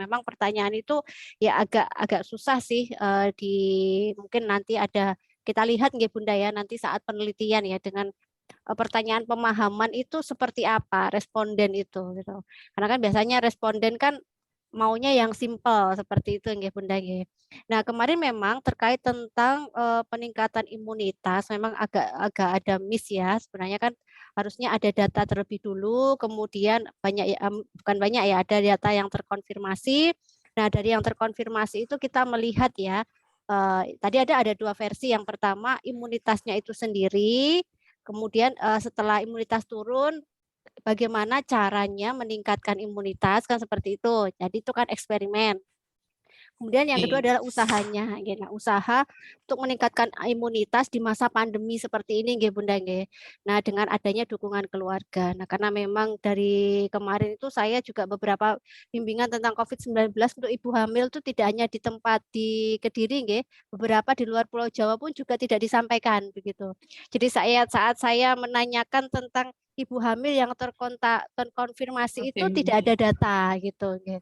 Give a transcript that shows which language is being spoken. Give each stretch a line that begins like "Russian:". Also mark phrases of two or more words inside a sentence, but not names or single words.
Indonesian: Memang pertanyaan itu ya agak susah sih mungkin nanti ada kita lihat nggih Bunda ya nanti saat penelitian ya dengan pertanyaan pemahaman itu seperti apa responden itu gitu. Karena kan biasanya responden kan maunya yang simpel seperti itu nggih Bunda nggih. Nah, kemarin memang terkait tentang peningkatan imunitas memang agak ada miss ya. Sebenarnya kan harusnya ada data terlebih dulu, kemudian banyak ya bukan banyak ya, ada data yang terkonfirmasi. Nah, dari yang terkonfirmasi itu kita melihat ya tadi ada 2 versi. Yang pertama imunitasnya itu sendiri. Kemudian setelah imunitas turun, bagaimana caranya meningkatkan imunitas kan seperti itu. Jadi itu kan eksperimen. Kemudian yang kedua adalah usahanya, gitu. Nah, usaha untuk meningkatkan imunitas di masa pandemi seperti ini, nggih Bunda nggih. Nah, dengan adanya dukungan keluarga. Nah, karena memang dari kemarin itu saya juga beberapa bimbingan tentang COVID-19 untuk ibu hamil itu tidak hanya di tempat di Kediri nggih, beberapa di luar Pulau Jawa pun juga tidak disampaikan begitu. Jadi saat saya menanyakan tentang ibu hamil yang terkonfirmasi itu tidak ada data gitu nggih.